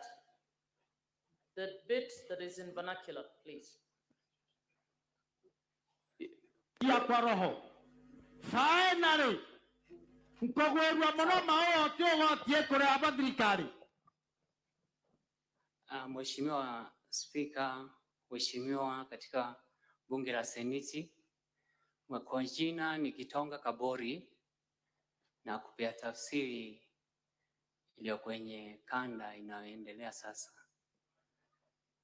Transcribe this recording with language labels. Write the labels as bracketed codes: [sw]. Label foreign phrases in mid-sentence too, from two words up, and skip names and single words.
[en] The bit that is in vernacular, please. [sw] Ya kwa roho. [en] Finally, [mer] mkogwerwa muno maote wotie kuri abathirikari. [sw] Mheshimiwa Spika, Mheshimiwa katika bunge la Seneti, kwa jina ni Kitonga Kabori na kupea tafsiri iliyo kwenye kanda inayoendelea sasa.